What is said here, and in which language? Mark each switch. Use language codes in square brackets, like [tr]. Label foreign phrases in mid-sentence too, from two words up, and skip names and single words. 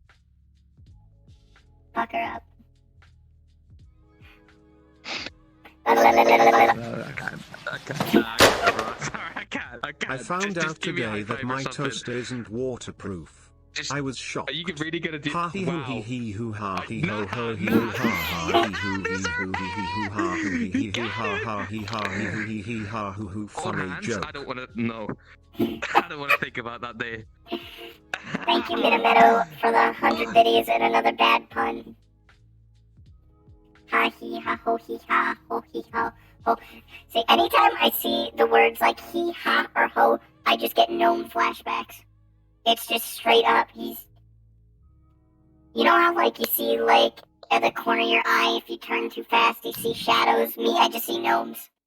[en] Fuck her up. I can't, bro. Sorry, I can't. I found Just out give me a high today that five or my something. toaster isn't waterproof. Just, I was shocked. are you really gonna do? Ha he hoo Wow. he he hoo ha he ho ho he Nah. hoo ha ha he hoo he hoo he he hoo ha hoo he he hoo ha ha he ha he hoo he he ha hoo hoo. Hold Funny hands? joke. I don't want to. No. I don't want to think about that day. Thank you, Minameadow, for the 100 videos and another bad pun. Ha he ha ho he ha ho he ha ho. See, anytime I see the words like he, ha, or ho, I just get gnome flashbacks. It's just straight up, he's... You know how, like, you see, like, at the corner of your eye, if you turn too fast, you see shadows? Me, I just see gnomes.